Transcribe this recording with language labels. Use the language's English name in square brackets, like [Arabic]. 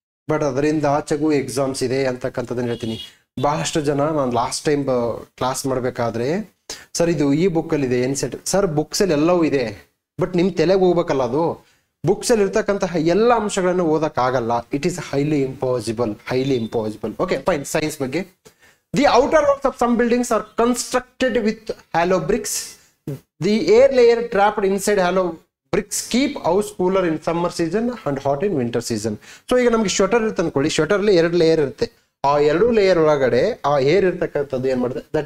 [Kannada] But ಅದರಿಂದ ಆಚೆಗೂ exams ಇದೆ ಅಂತಕ್ಕಂಥದ್ದನ್ನ ಹೇಳ್ತೀನಿ. ಬಹಳಷ್ಟು ಜನ ನಾನು ಲಾಸ್ಟ್ ಟೈಮ್ ಕ್ಲಾಸ್ ಮಾಡಬೇಕಾದ್ರೆ, ಸರ್ ಇದು ಈ ಬುಕ್ಕಲ್ಲಿ ಇದೆ NCERT. ಸರ್ ಬುಕ್ಸಲ್ಲಿ ಎಲ್ಲವೂ ಇದೆ, ಬಟ್ ನಿಮ್ಮ ತಲೆಗೆ ಹೋಗ್ಬೇಕಲ್ಲ ಅದು. ಬುಕ್ಸಲ್ಲಿ ಇರ್ತಕ್ಕಂತಹ ಎಲ್ಲ ಅಂಶಗಳನ್ನು ಓದಕ್ಕಾಗಲ್ಲ. [English] It is highly impossible. Okay fine. [Kannada] Science ಬಗ್ಗೆ, [English] The outer walls of some buildings are constructed with hollow bricks. The air layer trapped inside hollow bricks keep house cooler in summer season and hot in winter season. [Kannada] So ಈಗ ನಮಗೆ sweater ಇರುತ್ತೆ ಅನ್ಕೊಳ್ಳಿ. Sweater ಅಲ್ಲಿ 2 layer ಇರುತ್ತೆ. ಆ 2 layer ಒಳಗಡೆ ಆ air ಇರ್ತಕ್ಕಂಥದ್ದು ಏನ್ ಮಾಡುತ್ತೆ?